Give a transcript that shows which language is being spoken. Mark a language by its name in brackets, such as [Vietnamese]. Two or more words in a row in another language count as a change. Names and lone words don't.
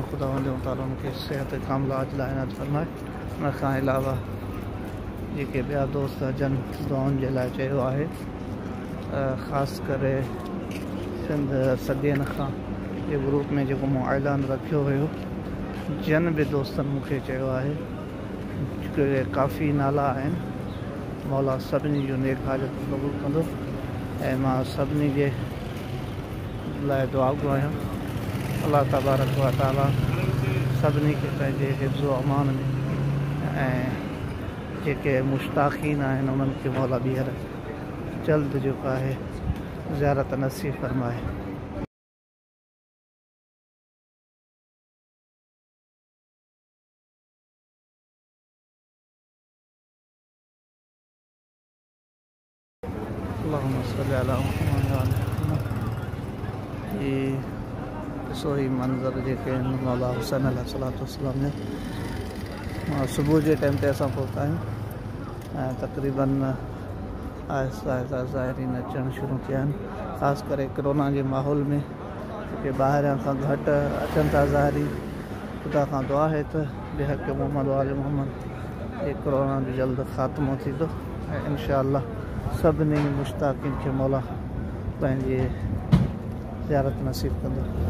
[Sindhi] ख़ुदा ताला उनखे सिहत कामिला लाइ इनात फरमाए। उनखां अलावा जेके ॿिया दोस्त जन दुआउनि जे लाइ चयो आहे ख़ासि करे सिंध सदियनि खां जे ग्रुप में जेको मूं ऐलान रखियो हुयो जन बि दोस्तनि मूंखे चयो आहे के काफ़ी नाला आहिनि। मौला सभिनी जो नेक हाजत क़बूल कंदो ऐं मां सभिनी जे लाइ दुआ घुरायां। [Arabic] الله تبارك وتعالى [Sindhi] सभिनी खे पंहिंजे हिफ़्ज़ व अमान में ऐं जेके मुश्ताक़ीन आहिनि उन्हनि खे मौला ॿीहर जल्द जेको आहे ज़ियारत नसीब फरमाए। [Arabic] اللهم صل على محمد وعلى محمد. [Sindhi] ॾिसो ही मंज़र जेके आहिनि मौला हुसैन अलैहिस्सलाम ने सुबुह जे टाइम ते असां पहुता आहियूं ऐं तक़रीबन आहिस्ता आहिस्ता ज़ाहिरीन अचणु शुरू थिया आहिनि। ख़ासि करे कोरोना जे माहौल में जेके ॿाहिरियां खां घटि अचनि था ज़ाहिरी ख़ुदा खां दुआ आहे त बेहक़ मोहम्मद वाले मोहम्मद ये कोरोना जो जल्द ख़ात्मो थींदो ऐं इंशाअल्लाह सभिनी मुश्ताक़ीन खे मौला पंहिंजी ज़ियारत नसीब कंदो।